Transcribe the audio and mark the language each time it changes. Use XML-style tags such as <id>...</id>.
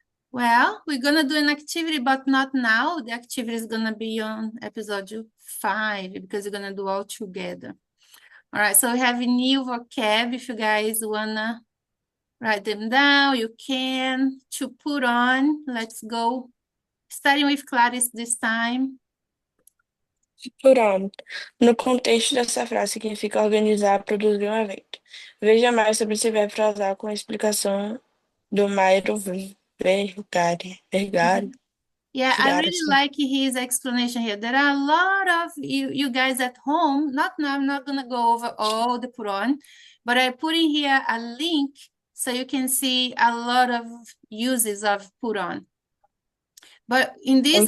<en>Well, we're gonna do an activity, but not now. The activity is gonna be on episode 5 because we're gonna do all together. All right, so we have new vocab. If you guys wanna write them down, you can. To put on, let's go. Starting with Clarice this time. Put on.</en> <pt>No contexto dessa frase, significa organizar, produzir um evento. Veja mais sobre esse verbo para usar com a explicação do Mairo Vergari.</pt> <en>Yeah, I really Garrison. like his explanation here. There are a lot of you guys at home. I'm not gonna go over all the put on, but I put in here a link so you can see a lot of uses of put on. But in this</en>